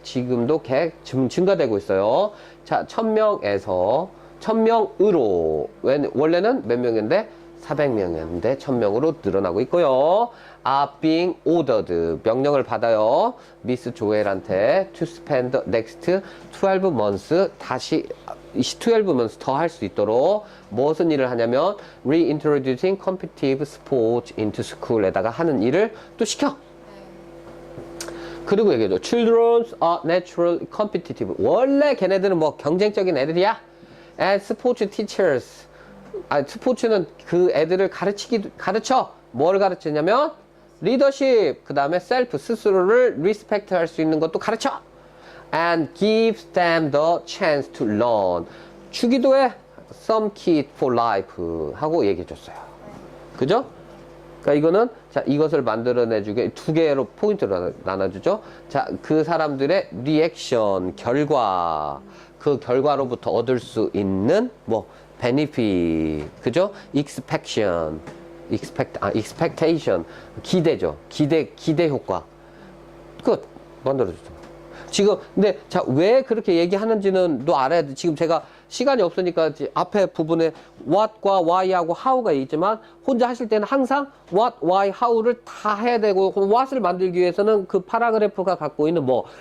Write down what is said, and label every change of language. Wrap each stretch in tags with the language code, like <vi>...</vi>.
<ko>지금도 계획 증가되고 있어요. 자, 1000명에서 1000명으로. 원래는 몇 명인데? 400명이었는데 1000명으로 늘어나고 있고요.</ko> <en>are being ordered.</en> <ko>명령을 받아요. 미스 조엘한테</ko> <en>to spend the next 12 months.</en> <ko>다시</ko> <en>12 months</en> <ko>더 할 수 있도록 무슨 일을 하냐면</ko> <en>reintroducing competitive sports into school</en> <ko>에다가 하는 일을 또 시켜. 그리고 얘기해줘.</ko> <en>Children are naturally competitive.</en> <ko>원래 걔네들은 뭐 경쟁적인 애들이야.</ko> <en>And sports teachers.</en> <ko>스포츠는 그 애들을 가르쳐. 뭘 가르치냐면 리더십, 그 다음에 셀프, 스스로를 리스펙트 할 수 있는 것도 가르쳐.</ko> <en>And gives them the chance to learn.</en> <ko>주기도 해.</ko> <en>Some kit for life</en> <ko>하고 얘기해줬어요. 그죠? 그러니까 이거는 자 이것을 만들어내주게 두 개로 포인트로 나눠주죠. 자, 그 사람들의 리액션, 결과, 그 결과로부터 얻을 수 있는 뭐 benefit, 그죠?</ko> <en>expectation, expectation,</en> <ko>기대죠. 기대 효과. 끝. 만들어주죠. 지금 근데 자 왜 그렇게 얘기하는지는 또 알아야 돼. 지금 제가 시간이 없으니까 앞에 부분에 what과 why하고 how가 있지만 혼자 하실 때는 항상 what, why, how를 다 해야 되고 what을 만들기 위해서는 그 파라그래프가 갖고 있는 뭐</ko>